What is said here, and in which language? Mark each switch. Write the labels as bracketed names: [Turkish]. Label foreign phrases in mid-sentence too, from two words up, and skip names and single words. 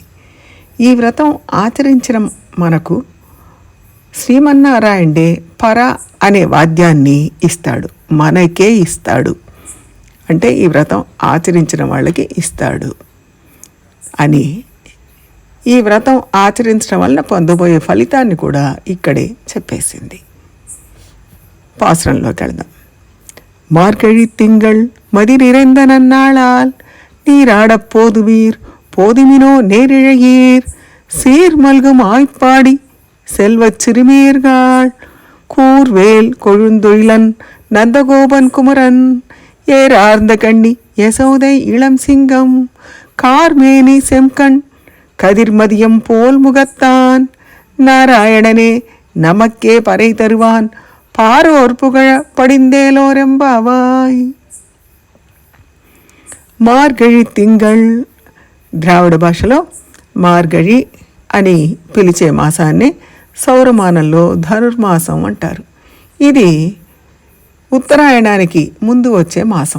[Telugu] ఈ వ్రతం ఆచరించడం మనకు శ్రీమన్నారాయణే పర అనే వాద్యాన్ని ఇస్తాడు, మనకే ఇస్తాడు. అంటే ఈ వ్రతం ఆచరించిన వాళ్ళకి ఇస్తాడు అని, ఈ వ్రతం ఆచరించడం వలన పొందబోయే ఫలితాన్ని కూడా ఇక్కడే చెప్పేసింది. பாசுரంలోకి వెళ్దాం. [Tamil] மார்கழி திங்கள் மதி நிறைந்த நன்னாளால் நீராடப் போதுவீர் போதுமினோ நேரிழையீர் சீர் மல்கும் ஆய்ப்பாடி செல்வச் சிறுமீர்கள் கூர்வேல் கொழுந்தொழிலன் நந்தகோபன் குமரன் ஏறார்ந்த கண்ணி யசோதை இளம் சிங்கம் கார்மேனி செம்கண் கதிர்மதியம் போல் முகத்தான் நாராயணனே நமக்கே பறை தருவான் பாரோர் புகழ படிந்தேலோரெம்பாவாய். மார்கழி திங்கள் [Telugu] ద్రావిడ భాషలో మార్గళి అని పిలిచే మాసాన్ని సౌరమానంలో ధనుర్మాసం అంటారు. ఇది ఉత్తరాయణానికి ముందు వచ్చే మాసం.